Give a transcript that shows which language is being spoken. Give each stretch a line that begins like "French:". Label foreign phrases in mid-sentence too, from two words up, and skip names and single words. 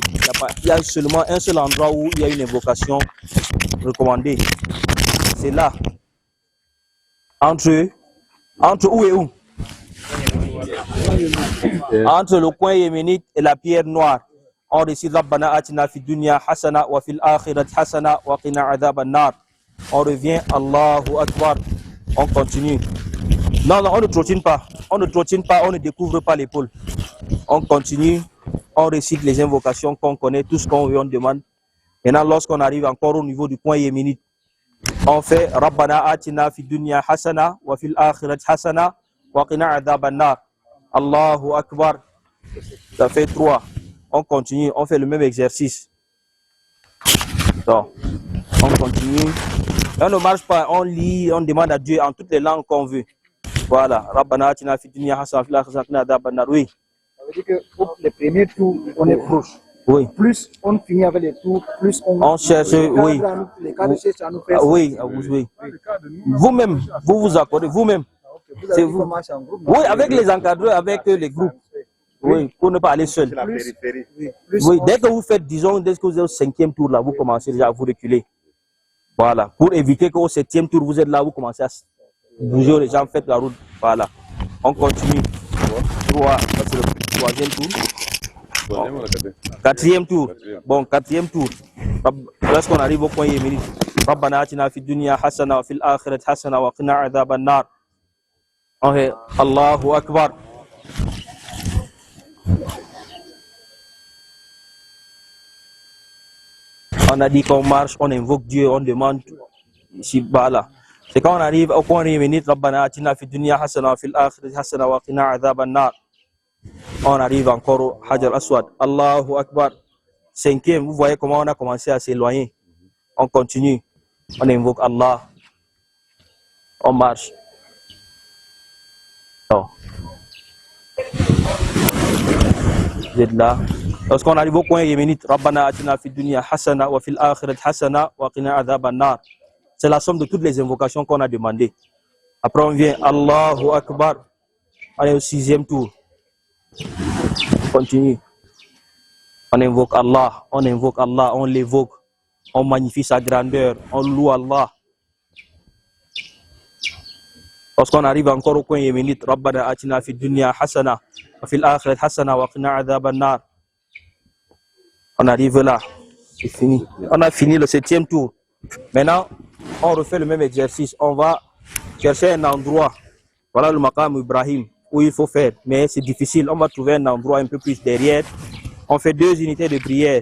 French: Il y a seulement un seul endroit où il y a une invocation recommandée. C'est là. Entre où et où? Entre le coin yéménite et la pierre noire. On récite
Arabic: ربنا آتنا في الدنيا حسنة و في الآخرة حسنة و قنا عذاب النار.
French: On revient,
Arabic: الله أكبر.
French: On continue. Non, on ne trottine pas. On ne trottine pas, on ne découvre pas l'épaule. On continue. On récite les invocations qu'on connaît, tout ce qu'on veut, on demande. Maintenant, lorsqu'on arrive encore au niveau du coin yéménite, on fait
Arabic: ربنا آتنا في الدنيا حسنة و في الآخرة حسنة و قنا عذاب النار. الله أكبر.
French: Ça fait 3. On continue, on fait le même exercice. Donc, on continue. On ne marche pas, on lit, on demande à Dieu en toutes les langues qu'on veut. Voilà.
Arabic: ربنا آتنا في الدنيا حسنة و في الآخرة حسنة و قنا عذاب النار.
French: Oui. Ça veut dire que pour les premiers tours, on est proche. Oui. Plus on finit avec les tours, plus on cherche, oui. Les cas de cherche à nous faire. Oui, oui. Vous-même, vous vous accordez, vous-même. C'est vous. En groupe, oui, avec les encadreurs, avec les groupes. Oui, pour ne pas aller seul. Oui, dès que vous faites, disons, dès que vous êtes au 5e tour, là, vous commencez déjà à vous reculer. Voilà. Pour éviter qu'au 7e tour, vous êtes là, vous commencez à bouger les gens, faites la route. Voilà. On continue. 3, c'est le 3e tour. Bon. 4e tour. Bon, 4e tour. Lorsqu'on arrive au coin yéménite.
Arabic: ربنا آتنا في الدنيا حسنة و في الآخرة حسنة و قنا عذاب النار.
French: On fait
Arabic: الله أكبر.
French: On a dit qu'on marche, on invoque Dieu, on demande ici, là. C'est quand on arrive au point minute,
Arabic: ربنا آتنا في دنيا حسنة و في الآخرة حسنة و قنا عذاب النار.
French: On arrive encore au Hajar Aswad.
Arabic: الله أكبر.
French: Cinquième, vous voyez comment on a commencé à s'éloigner. On continue. On invoque Allah. On marche. Oh. Vous êtes là. Lorsqu'on arrive au coin yéménite,
Arabic: ربنا آتنا في دنيا حسنة و في الآخرة حسنة و قنا عذاب النار.
French: C'est la somme de toutes les invocations qu'on a demandées. Après on vient
Arabic: الله أكبر.
French: On est au 6e tour. On continue. On invoque Allah, on l'évoque. On magnifie sa grandeur, on loue Allah. Lorsqu'on arrive encore au coin yéménite,
Arabic: ربنا آتنا في دنيا حسنة و في الآخرة حسنة و قنا عذاب النار.
French: On arrive là, c'est fini. On a fini le 7e tour. Maintenant, on refait le même exercice. On va chercher un endroit. Voilà le maqam Ibrahim où il faut faire. Mais c'est difficile. On va trouver un endroit un peu plus derrière. On fait 2 unités de prière.